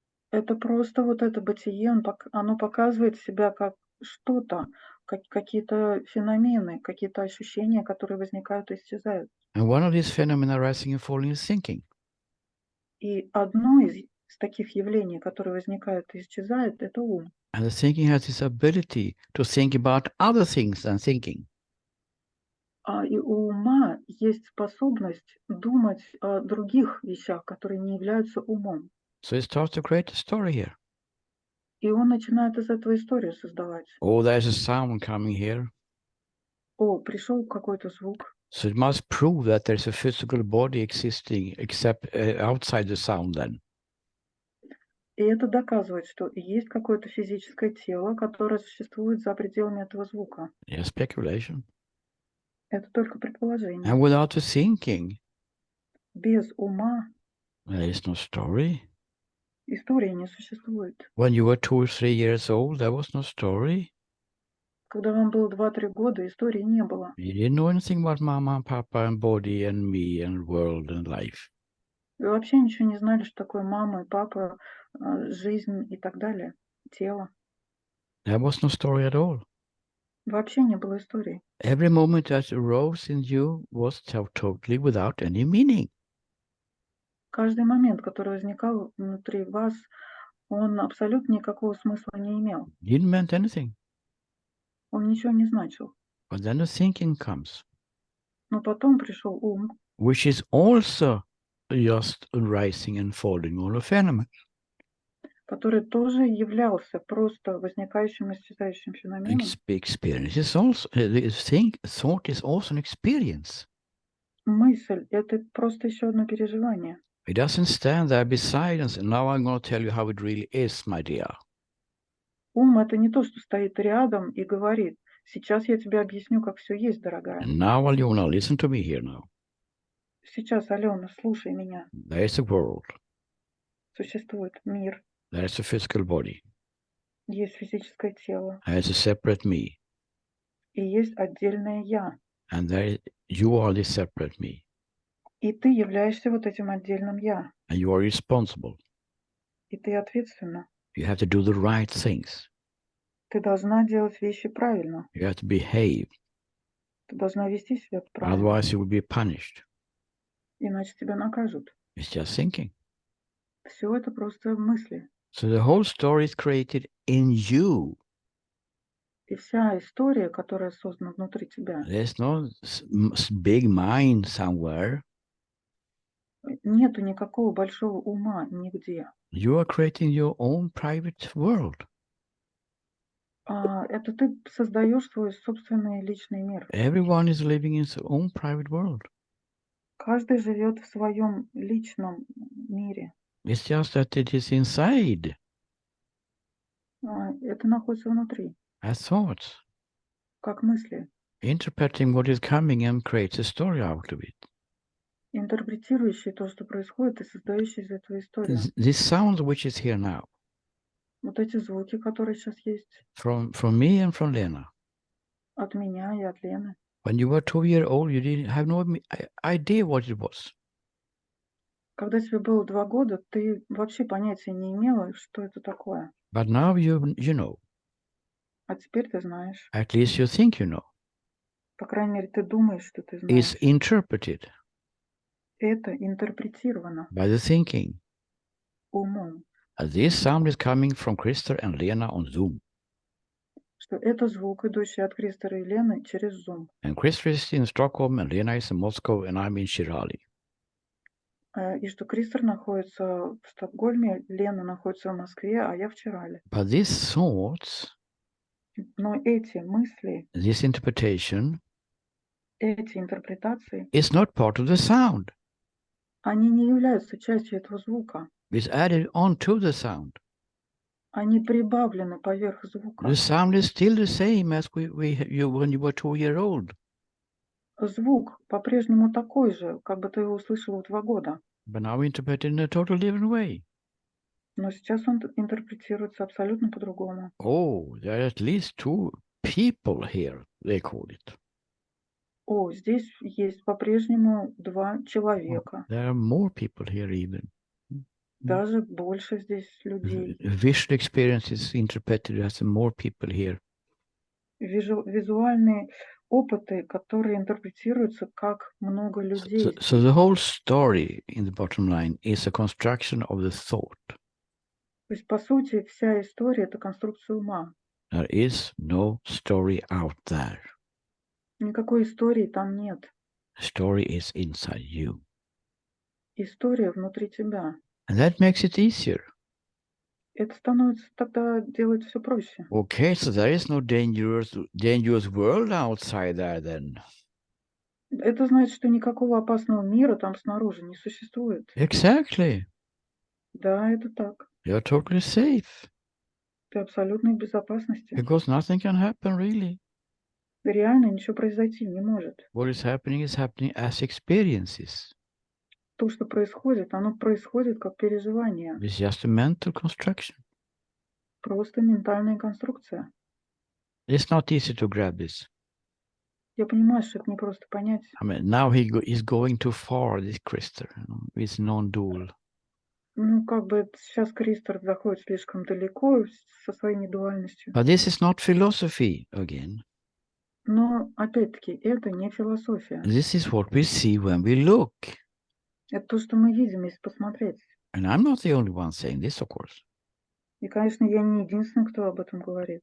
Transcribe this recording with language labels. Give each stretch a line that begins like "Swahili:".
Russian: Это просто вот это бытие, оно показывает себя как что-то, какие-то феномены, какие-то ощущения, которые возникают и исчезают.
English: And one of these phenomena rising and falling is thinking.
Russian: И одно из таких явлений, которые возникают и исчезают, это ум.
English: And the thinking has this ability to think about other things than thinking.
Russian: И у ума есть способность думать о других вещах, которые не являются умом.
English: So it starts to create a story here.
Russian: И он начинает из этого историю создавать.
English: Oh, there's a sound coming here.
Russian: Пришел какой-то звук.
English: So it must prove that there's a physical body existing except outside the sound then.
Russian: И это доказывает, что есть какое-то физическое тело, которое существует за пределами этого звука.
English: Yeah, speculation.
Russian: Это только предположение.
English: And without the thinking,
Russian: Без ума
English: there is no story.
Russian: истории не существует.
English: When you were 2 or 3 years old, there was no story.
Russian: Когда вам было 2-3 года, истории не было.
English: You didn't know anything about mama and papa and body and me and world and life.
Russian: Вы вообще ничего не знали, что такое мама и папа, жизнь и так далее, тело.
English: There was no story at all.
Russian: Вообще не было истории.
English: Every moment that arose in you was totally without any meaning.
Russian: Каждый момент, который возникал внутри вас, он абсолютно никакого смысла не имел.
English: Didn't mean anything.
Russian: Он ничего не значил.
English: But then the thinking comes,
Russian: Но потом пришел ум,
English: which is also just a rising and falling on a phenomenon.
Russian: который тоже являлся просто возникающим и исчезающим феноменом.
English: Experience is also thought is also an experience.
Russian: Мысль — это просто еще одно переживание.
English: It doesn't stand there beside us. And now I'm going to tell you how it really is, my dear.
Russian: Ум — это не то, что стоит рядом и говорит: сейчас я тебе объясню, как все есть, дорогая.
English: And now, Alyona, listen to me here now.
Russian: Сейчас, Алена, слушай меня.
English: There is a world.
Russian: Sуществует мир,
English: There is a physical body.
Russian: есть физическое тело,
English: There is a separate me.
Russian: и есть отдельное я.
English: And you are the separate me.
Russian: И ты являешься вот этим отдельным я.
English: And you are responsible.
Russian: И ты ответственна.
English: You have to do the right things.
Russian: Ты должна делать вещи правильно.
English: You have to behave.
Russian: Ты должна вести себя правильно.
English: Otherwise, you will be punished.
Russian: Иначе тебя накажут.
English: It's just thinking.
Russian: Все это просто мысли.
English: So the whole story is created in you.
Russian: И вся история, которая создана внутри тебя,
English: There's no big mind somewhere.
Russian: нету никакого большого ума нигде.
English: You are creating your own private world.
Russian: Это ты создаешь свой собственный личный мир.
English: Everyone is living in their own private world.
Russian: Каждый живет в своем личном мире.
English: It's just that it is inside
Russian: Это находится внутри,
English: as thoughts,
Russian: как мысли,
English: interpreting what is coming and creates a story out of it.
Russian: интерпретирующие то, что происходит, и создающие из этого историю.
English: This sound which is here now,
Russian: Вот эти звуки, которые сейчас есть
English: from me and from Lena.
Russian: от меня и от Лены.
English: When you were 2 years old, you didn't have no idea what it was.
Russian: Когда тебе было 2 года, ты вообще понятия не имела, что это такое.
English: But now you know.
Russian: А теперь ты знаешь.
English: At least you think you know.
Russian: По крайней мере, ты думаешь, что ты
English: It's
Russian: знаешь.
English: interpreted
Russian: Это интерпретировано
English: by the thinking.
Russian: умом,
English: This sound is coming from Christer and Lena on Zoom.
Russian: что это звук, идущий от Кристера и Лены через Zoom.
English: And Christer is in Stockholm, and Lena is in Moscow, and I'm in Shirali.
Russian: И что Кристер находится в Стокгольме, Лена находится в Москве, а я в Чирале.
English: But these thoughts,
Russian: Но эти мысли,
English: this interpretation,
Russian: эти интерпретации,
English: is not part of the sound.
Russian: они не являются частью этого звука.
English: It's added onto the sound.
Russian: Они прибавлены поверх звука.
English: The sound is still the same as when you were 2 years old.
Russian: Звук по-прежнему такой же, как бы ты его услышал в 2 года.
English: But now interpreted in a totally different way.
Russian: Но сейчас он интерпретируется абсолютно по-другому.
English: Oh, there are at least 2 people here, they call it.
Russian: О, здесь есть по-прежнему 2 человека.
English: There are more people here even.
Russian: Даже больше здесь людей.
English: Visual experience is interpreted as more people here.
Russian: Визуальные опыты, которые интерпретируются как много людей.
English: So the whole story in the bottom line is a construction of the thought.
Russian: То есть, по сути, вся история — это конструкция ума.
English: There is no story out there.
Russian: Никакой истории там нет.
English: The story is inside you.
Russian: История внутри тебя.
English: And that makes it easier.
Russian: Это становится тогда делать все проще.
English: Okay, so there is no dangerous world outside there then.
Russian: Это значит, что никакого опасного мира там снаружи не существует.
English: Exactly.
Russian: Да, это так.
English: You're totally safe.
Russian: Ты абсолютно в безопасности.
English: Because nothing can happen really.
Russian: Реально ничего произойти не может.
English: What is happening as experiences.
Russian: То, что происходит, оно происходит как переживание.
English: It's just a mental construction.
Russian: Просто ментальная конструкция.
English: It's not easy to grab this.
Russian: Я понимаю, что это не просто понять.
English: I mean, now he's going too far, this Christer, with non-dual.
Russian: Ну, как бы сейчас Кристер заходит слишком далеко со своей недуальностью.
English: But this is not philosophy again.
Russian: Но, опять-таки, это не философия.
English: This is what we see when we look.
Russian: Это то, что мы видим, если посмотреть.
English: And I'm not the only one saying this, of course.
Russian: И, конечно, я не единственный, кто об этом говорит.